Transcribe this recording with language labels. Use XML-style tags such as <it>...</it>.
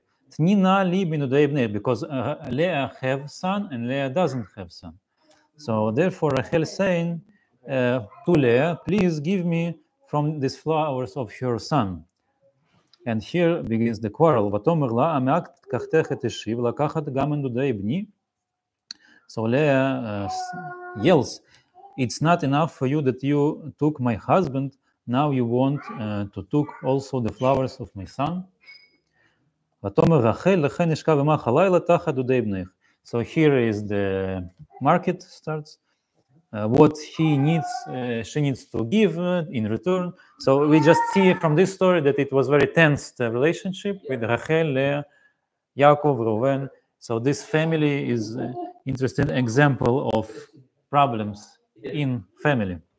<he>Tnina li binudei bnei,</he> <en>because Leah have son and Leah doesn't have son. So therefore Rachel saying to Leah, please give me from these flowers of your son. And here begins the quarrel.</en> <he>ותאמר לה, המעט קחתך את אשי ולקחת גם מנדודי בני.</he> <en>So Leah yells, it's not enough for you that you took my husband, now you want to took also the flowers of my son.</en> <he>ותאמר רחל, לכן אשכב עמך הלילה תחת דודי בנך.</he> <en>So here is the market starts. What she needs to give in return. So we just see from this story that it was very tense relationship with Rachel, Leah, Yaakov, Reuven. So this family is interesting example of problems in family.</en>